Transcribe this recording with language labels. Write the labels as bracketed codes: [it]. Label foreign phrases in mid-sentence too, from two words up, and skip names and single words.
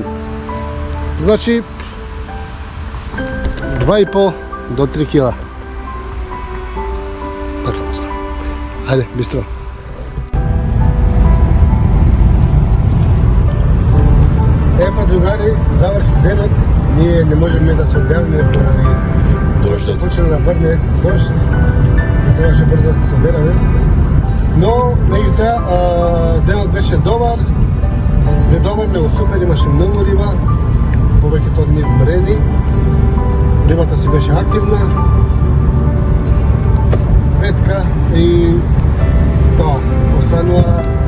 [sr] Znači, 2,5 do 3 kila. Tako nastavimo. Hajde, bistro. [mk] Pa другари, заврши денот, ние не можеме да се одјавиме поради тоа што почна да врне дожд и требаше брзо да се собераме. Но, меѓутоа, денот беше добар, не добар, него супер, имаше многу риба, повеќето од нив мрени, рибата си беше активна, петка и останува.